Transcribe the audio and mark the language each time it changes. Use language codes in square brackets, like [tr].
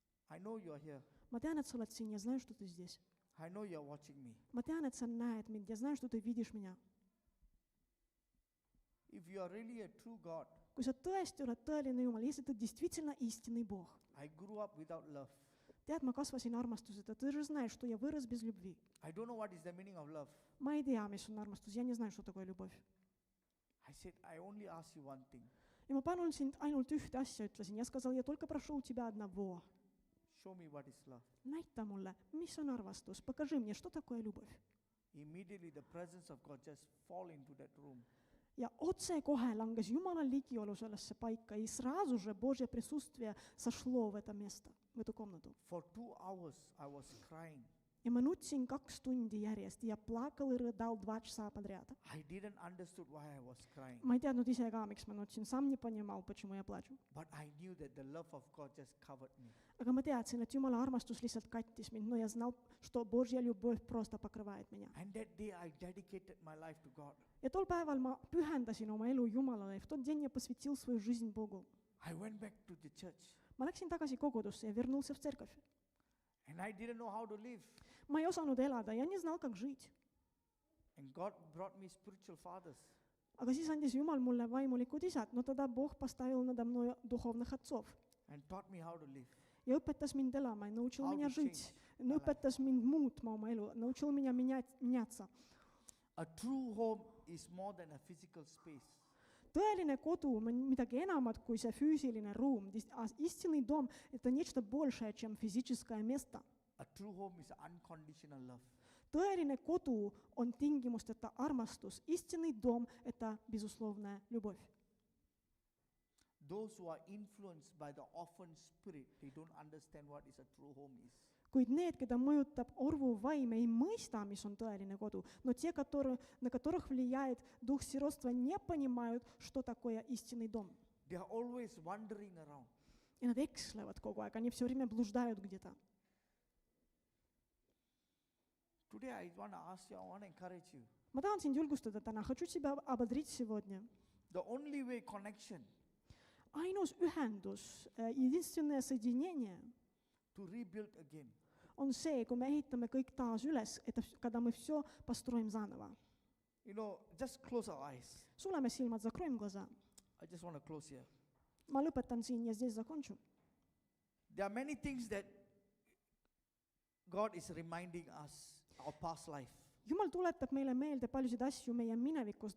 [en] I know you are here. [et] ma tean, et sa oled siin ja [ru] знаю, что ты здесь. [en] I know you are watching me. [et] Ma tean, et sa näed mind ja [ru] знаю, что ты видишь меня. [en] If you are really a true God, [et] Kui sa tõesti oled tõeline Jumal, [ru] если ты действительно истинный Бог. [en] I grew up without love. [et] Tead, ma kasvasin armastuseta, [ru] ты же знаешь, что я вырос без любви. [en] I don't know what is the meaning of love. [et] Ma ei tea, mis on armastus, [ru] я не знаю, что такое любовь. [en] I said, I only ask you one thing. [et] Ja ma palun sind ainult ühte asja, ütlesin. [ru] Я сказал, я только прошу у тебя одного. [en] Show me what is love. [et] Näita mulle, mis on armastus. [ru] Покажи мне, что такое любовь. [en] Immediately the presence of God just fall into that room. [et] Ja otsekohe langes Jumala ligiolu sellesse paika [ru] и сразу же Божье присутствие сошло в это место, в эту комнату. [en] For 2 hours I was crying. [et] Ja ma nutsin 2 tundi järjest ja [ru] plakal и рыдал 2 часа подряд. [en] I didn't understood why I was crying. [et] Ma ei teadnud ise ka, miks ma nutsin. [ru] Сам не понимал, почему я плачу. [en] But I knew that the love of God just covered me. [et] Aga ma teadsin, et Jumala armastus lihtsalt kattis mind. [ru] No ja знал, что Божья любовь просто покрывает меня. [en] And that day I dedicated my life to God. [et] Ja tol päeval ma pühendasin oma elu Jumalale ja [ru] в тот день я посвятил свою жизнь Богу. [en] I went back to the church [et] Ma läksin tagasi kogudusse ja [ru] вернулся в церковь. [en] and I didn't know how to live. [et] Ma ei osanud elada ja [ru] не знал, как жить. [en] And God brought me spiritual fathers. [et] Aga siis andis Jumal mulle vaimulikud isad. [ru] No тогда Бог поставил надо мной духовных отцов. [en] And taught me how to live. [et] Ja õpetas mind elama, [ru] научил [en] How [ru] меня [en] to [ru] жить. [en] change my life. [et] Õpetas mind muutma oma elu, [ru] научил меня меняться. [en] A true home is more than a physical space. [et] Tõeline kodu on midagi enamat kui see füüsiline ruum. [ru] Истинный дом – это нечто большее, чем физическое место. [en] A true home is unconditional love. [et] Tõeline kodu on tingimusteta armastus. [ru] Истинный дом – это безусловная любовь. [en] Those who are influenced by the orphan spirit, they don't understand what is a true home is. [et] Kuid need, keda mõjutab orvu vaim, ei mõista, mis on tõeline kodu. [ru] Но те, на которых влияет дух сиротства, не понимают, что такое истинный дом. [en] They are always wandering around. [et] И nad ekslevad kogu aeg, [ru] они все время блуждают где-то. [en] Today I want to ask you, I want to encourage you. [et] Ma tahan sind julgustada täna, [ru] хочу тебя ободрить сегодня. [en] The only way connection [et] Ainus ühendus, [ru] единственное соединение [en] to rebuild again [et] on see, kui me ehitame kõik taas üles, [ru] когда мы все построим заново. [en] You know, just close our eyes. [et] Suleme silmad, [ru] закроем глаза. [en] I just want to close here. [et] Ma lõpetan siin ja [ru] здесь закончу. [en] There are many things that God is reminding us, our past life. [et] Jumal tuletab meile meelde paljusid asju meie minevikust.